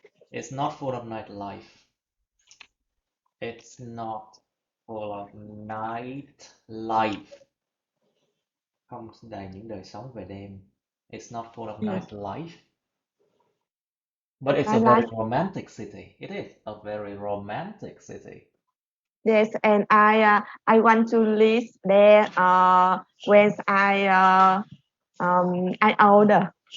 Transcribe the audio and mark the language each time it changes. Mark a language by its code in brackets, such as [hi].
[en] It's not full of nightlife. It's not full of nightlife. [vi] Không đầy những đời sống về đêm. [en] It's not full of nightlife. But it's a very romantic city. It is a very romantic city. Yes, and I want to live there when I older.